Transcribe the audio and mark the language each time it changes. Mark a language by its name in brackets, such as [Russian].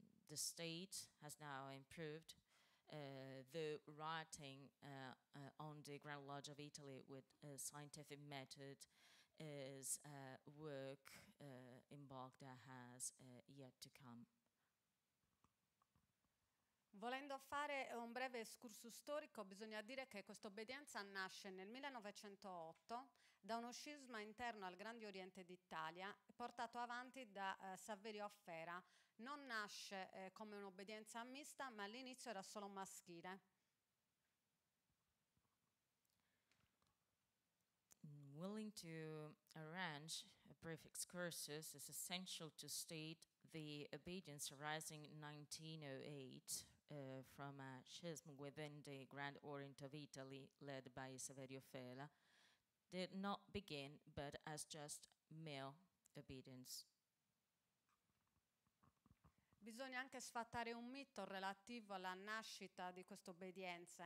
[English] The state has now improved. The writing on the Grand Lodge of Italy with a scientific method is work in bulk that has yet to come. [Italian] Volendo fare un breve excursus storico, bisogna dire che questa obbedienza nasce nel 1908 da uno scisma interno al Grande Oriente d'Italia portato avanti da Saverio Affera. Non nasce come un'obbedienza mista, ma all'inizio era solo maschile. [English] Willing to arrange a brief excursus, it's essential to state the obedience arising in 1908 from a schism within the Grand Orient of Italy, led by Saverio Fela, did not begin but as just male obedience. [Italian] Bisogna anche sfatare un mito relativo alla nascita di questa obbedienza.